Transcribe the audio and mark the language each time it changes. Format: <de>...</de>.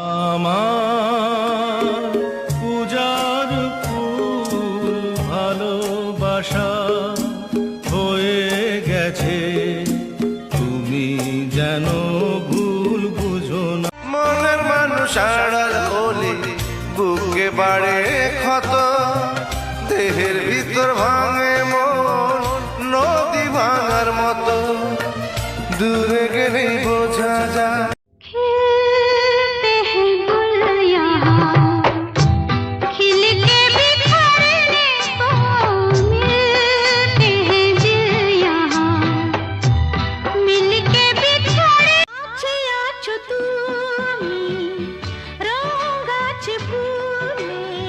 <bn>আমার পূজার ফুল ভালোবাসা হয়ে গেছে, তুমি যেন ভুল বুঝো না। মনের মানুষ আড়াল হলে বুকে বাড়ে ক্ষত, দেহের ভিতর ভাঙে মন নদী ভাঙার মতো, দূরে গেলেই বোঝা যায়।</bn> <hi>खिलते हैं गुल यहाँ, खिल के बिखरने को मिलते हैं दिल यहाँ, मिल के बिछड़े।</hi> <bn>आछे आछो তুমি রঙ আছে ফুলে,</bn>